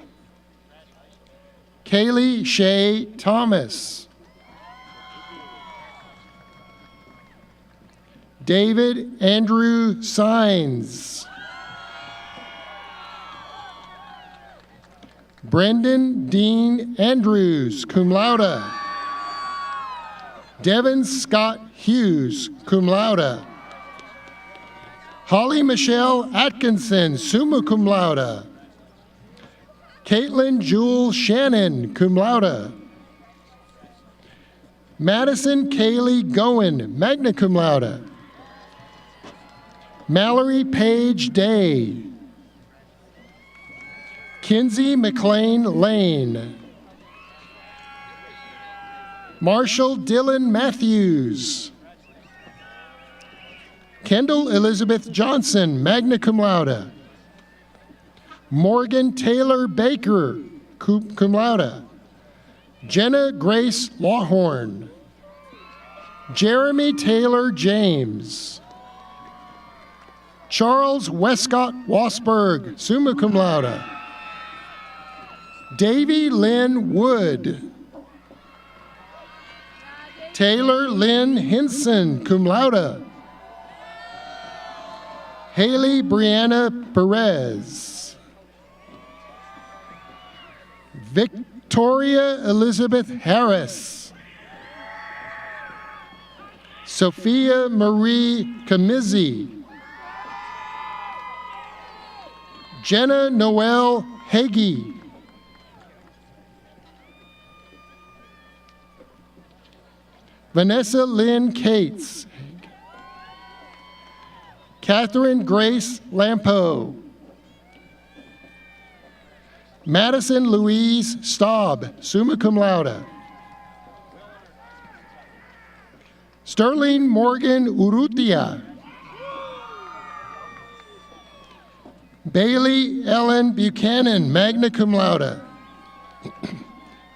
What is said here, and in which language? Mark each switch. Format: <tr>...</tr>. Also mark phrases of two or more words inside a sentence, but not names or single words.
<en>Kaylee Shea Thomas. David Andrew Sines. Brendan Dean Andrews,</en> <la>cum laude.</la> <en>Devin Scott Hughes,</en> <la>cum laude.</la> <en>Holly Michelle Atkinson,</en> <la>summa cum laude.</la> <en>Caitlin Jewel Shannon,</en> <la>cum laude.</la> <en>Madison Kaylee Goen,</en> <la>magna cum laude.</la> <en>Mallory Page Day. Kinsey McLean Lane. Marshall Dylan Matthews. Kendall Elizabeth Johnson,</en> <la>magna cum laude.</la> <en>Morgan Taylor Baker,</en> <la>cum laude.</la> <en>Jenna Grace Lawhorn. Jeremy Taylor James. Charles Westcott Wasberg,</en> <la>summa cum laude.</la> <en>Davy Lynn Wood. Taylor Lynn Hinson,</en> <la>cum laude.</la> <en>Haley Brianna Perez. Victoria Elizabeth Harris. Sophia Marie Camizzi. Jenna Noel Hagee. Vanessa Lynn Cates. Catherine Grace Lampo. Madison Louise Staub,</en> <la>summa cum laude.</la> <en>Sterling Morgan Urrutia. Bailey Ellen Buchanan,</en> <la>magna cum laude.</la>